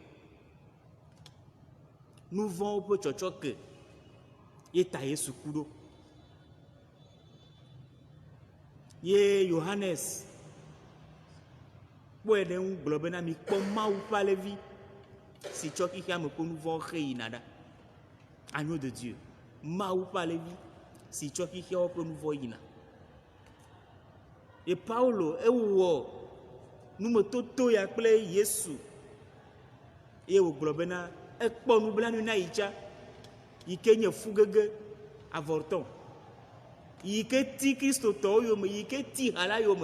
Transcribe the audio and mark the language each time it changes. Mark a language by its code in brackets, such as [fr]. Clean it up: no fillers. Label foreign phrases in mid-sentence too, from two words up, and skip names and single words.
[ee] Nu vɔ̃wo ƒe tsɔtsɔ ke ye ta Yesu ku ɖo. Ye Yohanes kpɔe ɖe ŋu gblɔ bena mikpɔ Mawu ƒe alẽvi si tsɔ xixea me ƒe nu vɔ̃ xe yina ɖa. [fr] Agneau de Dieu. [ee] Mawu ƒe alẽvi si tsɔ xixeawo ƒe nu vɔ̃ yina. Ye Paulo ewɔ numetoto ya kple Yesu ye wògblɔ bena ekpɔ nublanui na yi tsa yi ke nye fugege avɔtɔ yi ke ti kristotɔwo yome yi ke ti ha la yome.